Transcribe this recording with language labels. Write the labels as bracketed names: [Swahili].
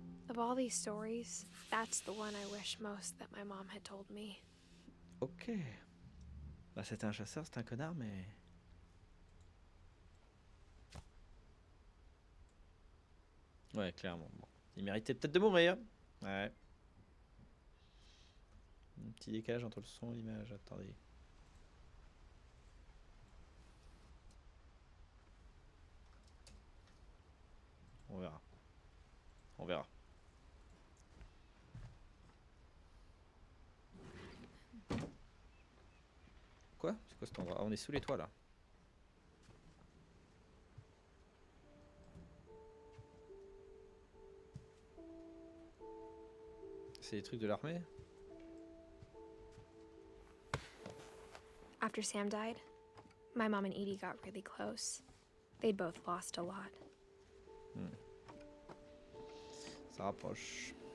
[English] Of all these stories, that's the one I wish most that my mom had told me. Ok. [French] Bah, c'était un chasseur, c'était un connard, mais... Ouais, clairement. Bon. Il méritait peut-être de mourir. Ouais. Un petit décalage entre le son et l'image. Attendez. On verra. On verra. Quoi? C'est quoi cet endroit? Ah, on est sous les toits là. C'est des trucs de l'armée? [English] After Sam died, my mom and Edie got really close. They'd both lost a lot. [French] Ça rapproche.